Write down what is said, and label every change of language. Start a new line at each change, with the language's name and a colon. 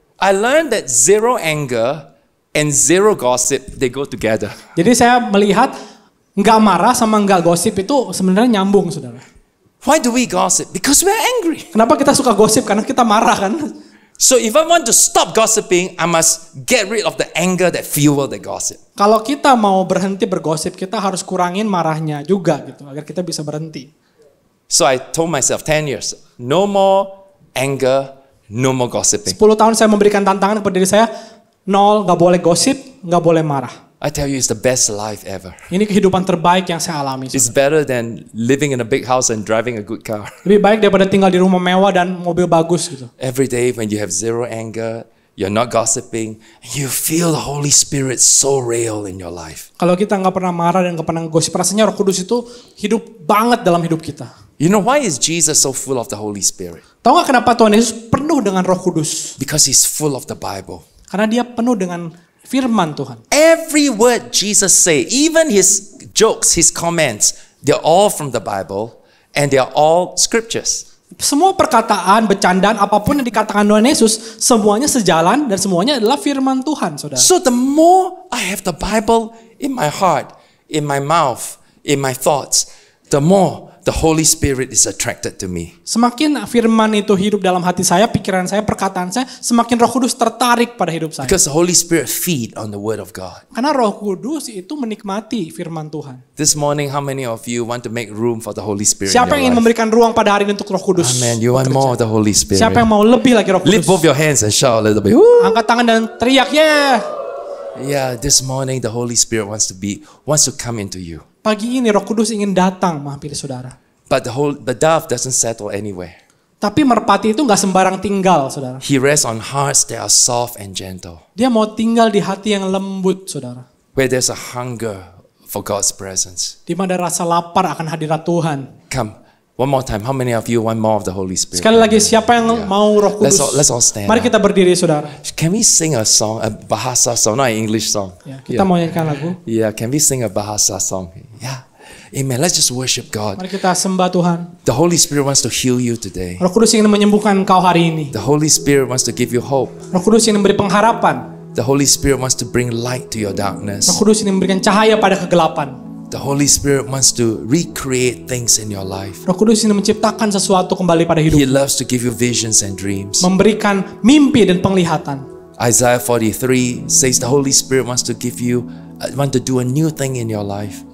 English: I learned that zero anger and zero gossip, they go together.
Indonesian: Jadi saya melihat nggak marah sama nggak gosip itu sebenarnya nyambung, saudara.
English: Why do we gossip? Because we're angry.
Indonesian: Kenapa kita suka gosip? Karena kita marah kan.
English: So if I want to stop gossiping, I must get rid of the anger that fuel the gossip.
Indonesian: Kalau kita mau berhenti bergosip, kita harus kurangin marahnya juga gitu, agar kita bisa berhenti.
English: So I told myself 10 years, no more anger, no more gossiping.
Indonesian: 10 tahun saya memberikan tantangan kepada diri saya, 0, nggak boleh gosip, nggak boleh marah.
English: I tell you, it's the best life ever.
Indonesian: Ini kehidupan terbaik yang saya alami.
English: It's better than living in a big house and driving a good car.
Indonesian: Lebih baik daripada tinggal di rumah mewah dan mobil bagus gitu.
English: Every day when you have zero anger, you're not gossiping, you feel the Holy Spirit so real in your life.
Indonesian: Kalau kita nggak pernah marah dan nggak pernah gosip, rasanya Roh Kudus itu hidup banget dalam hidup kita.
English: You know why is Jesus so full of the Holy Spirit?
Indonesian: Tahu nggak kenapa Tuhan Yesus penuh dengan Roh Kudus?
English: Because he's full of the Bible.
Indonesian: Karena dia penuh dengan firman Tuhan.
English: Every word Jesus say, even his jokes, his comments, they're all from the Bible and they're all scriptures.
Indonesian: Semua perkataan, bercandaan, apapun yang dikatakan Tuhan Yesus, semuanya sejalan dan semuanya adalah firman Tuhan, saudara.
English: So the more I have the Bible in my heart, in my mouth, in my thoughts, the more the Holy Spirit is attracted to me.
Indonesian: Semakin firman itu hidup dalam hati saya, pikiran saya, perkataan saya, semakin Roh Kudus tertarik pada hidup saya.
English: Because the Holy Spirit feed on the Word of God.
Indonesian: Karena Roh Kudus itu menikmati firman Tuhan.
English: This morning, how many of you want to make room for the Holy Spirit
Indonesian: Siapa
English: in your life?
Indonesian: memberikan ruang pada hari ini untuk Roh Kudus? Amen.
English: You want more of the Holy Spirit.
Indonesian: Siapa yang mau lebih lagi Roh
English: Lift
Indonesian: Kudus?
English: both your hands and shout a little bit. Woo!
Indonesian: Angkat tangan dan teriak, yeah!
English: Yeah, this morning the Holy Spirit wants to come into you.
Indonesian: Pagi ini Roh Kudus ingin datang menghampiri saudara.
English: But the dove doesn't settle anywhere.
Indonesian: Tapi merpati itu nggak sembarang tinggal, saudara.
English: He rests on hearts that are soft and gentle,
Indonesian: Dia mau tinggal di hati yang lembut, saudara.
English: where there's a hunger for God's presence.
Indonesian: Di mana ada rasa lapar akan hadirat Tuhan.
English: Come, one more time. How many of you want more of the Holy Spirit?
Indonesian: Sekali lagi, siapa yang mau Roh Kudus?
English: Let's all stand
Indonesian: Mari
English: up.
Indonesian: kita berdiri, saudara.
English: Can we sing a song, a Bahasa song, not an English song?
Indonesian: Ya, kita mau nyanyikan lagu.
English: Yeah, can we sing a Bahasa song? Yeah. Amen. Let's just worship God.
Indonesian: Mari kita sembah Tuhan.
English: The Holy Spirit wants to heal you today.
Indonesian: Roh Kudus ingin menyembuhkan engkau hari ini.
English: The Holy Spirit wants to give you hope.
Indonesian: Roh Kudus ingin memberi pengharapan.
English: The Holy Spirit wants to bring light to your darkness.
Indonesian: Roh Kudus ingin memberikan cahaya pada kegelapan.
English: The Holy Spirit wants to recreate things in your life.
Indonesian: Roh Kudus ingin menciptakan sesuatu kembali pada hidup.
English: He loves to give you visions and dreams.
Indonesian: Memberikan mimpi dan penglihatan.
English: Isaiah 43 says the Holy Spirit wants to want to do a new thing in your life.